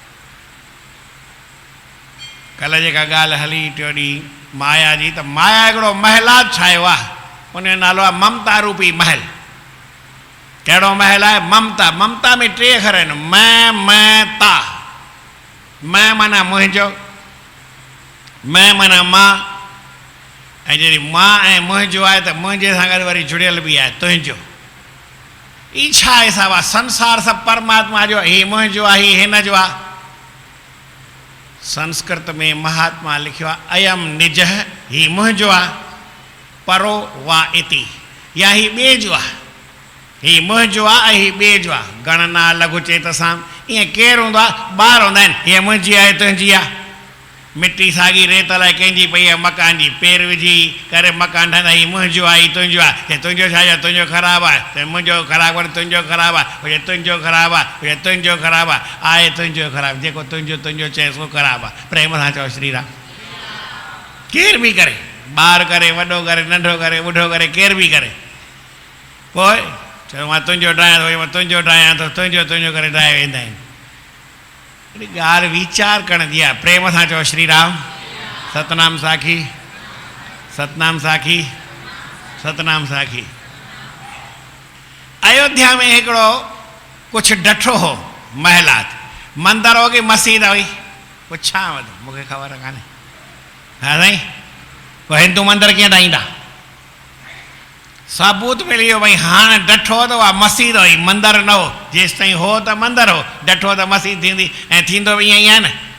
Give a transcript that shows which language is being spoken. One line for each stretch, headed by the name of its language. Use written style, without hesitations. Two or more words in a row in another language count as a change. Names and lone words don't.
Sindhi: कल्ह जेका ॻाल्हि हली टियों ॾींहुं माया जी त माया हिकिड़ो महलात ठाहियो आहे उनजो नालो आहे ममता रूपी महल कहिड़ो महल आहे ममता ममता में टे अखर आहिनि मैं ता मैं माना मुंहिंजो मैं माना मां ऐं जॾहिं मां ऐं मुंहिंजो आहे त मुंहिंजे सां गॾु वरी जुड़ियल बि आहे तुंहिंजो ई छा हिसाबु आहे संसार सभु परमात्मा जो हीउ मुंहिंजो आहे हीउ हिन जो आहे संस्कृत में महात्मा लिखियो आहे
Sanskrit: अयम निज
Sindhi: हीउ मुंहिंजो आहे
Sanskrit: परो वा इति
Sindhi: या हीउ ॿिए जो आहे हीउ मुंहिंजो आहे ऐं हीउ ॿिए जो आहे
Sanskrit: गणना लघु चेत
Sindhi: सां ईअं केरु हूंदो आहे ॿार हूंदा आहिनि हीअ मुंहिंजी आहे तुंहिंजी आहे मिटी साॻी रेत लाइ कंहिंजी पई आहे मकान जी पेर विझी करे मकान ठाहींदा हीउ मुंहिंजो आहे हीउ तुंहिंजो आहे तुंहिंजो छा आहे तुंहिंजो ख़राबु आहे त मुंहिंजो ख़राबु वरी तुंहिंजो ख़राबु आहे हुजे तुंहिंजो ख़राबु आहे हुजे तुंहिंजो ख़राबु आहे तुंहिंजो ख़राबु जेको तुंहिंजो तुंहिंजो चए सो ख़राबु आहे प्रेम सां चओ श्री राम केर बि करे ॿार करे वॾो करे नंढो करे ॿुढो करे केर बि करे पोइ चयो मां तुंहिंजो ठाहियां थो मां तुंहिंजो ठाहियां थो तुंहिंजो तुंहिंजो करे ठाहे वेंदा आहिनि हिकिड़ी ॻाल्हि वीचार करण जी आहे प्रेम सां चओ श्री राम सतनाम साखी सतनाम साखी सतनाम साखी। अयोध्या में हिकिड़ो कुझु डठो हो महलात मंदर हो की मस्जिद हुई पुछां मूंखे ख़बर कान्हे हा साईं पोइ हिंदू मंदर कीअं ठाहींदा सबूत मिली वियो भई हाणे डठो त उहा मस्जिद हुई मंदर न हो जेसि ताईं हो त मंदर हो डठो त मस्जिद थींदी ऐं थींदो बि ईअं ई आहे न